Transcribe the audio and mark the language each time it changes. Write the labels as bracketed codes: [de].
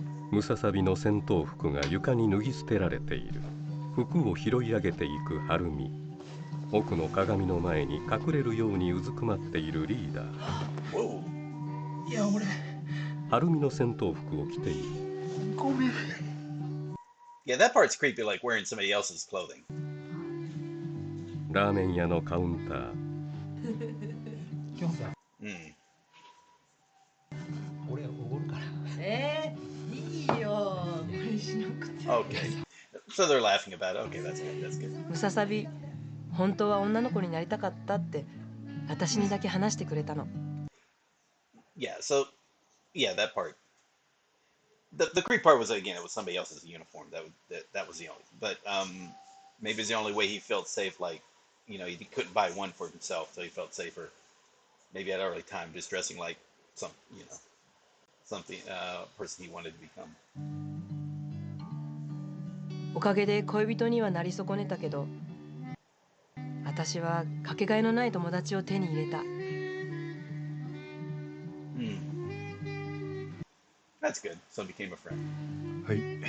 [ja] ムササビの戦闘服が床に脱ぎ捨てられている。服を拾い上げていく晴美。奥の鏡の前に隠れるようにうずくまっているリーダー。いや俺晴美の戦闘服を着ている。ごめん。 [en] Yeah, that part's creepy, like wearing somebody else's clothing. [ja] ラーメン屋のカウンター。きょんさん。俺おごるから。いいよ。無理しなくて。 [en] Okay. So they're laughing about it. Okay, that's good. That's good. [ja] ムササビ本当は女の子になりたかったって私にだけ話してくれたの。 [en] Yeah. So, yeah, that part. The creep part was again, it was somebody else's uniform. That was the only. But maybe it's the only way he felt safe. Like, you know, he couldn't buy one for himself, so he felt safer. Maybe at an early time, just dressing like something person he wanted to become. [ja] おかげで恋人にはなり損ねたけど、私はかけがえのない友達を手に入れた。 [en] That's good. So became a friend. [ja] はい。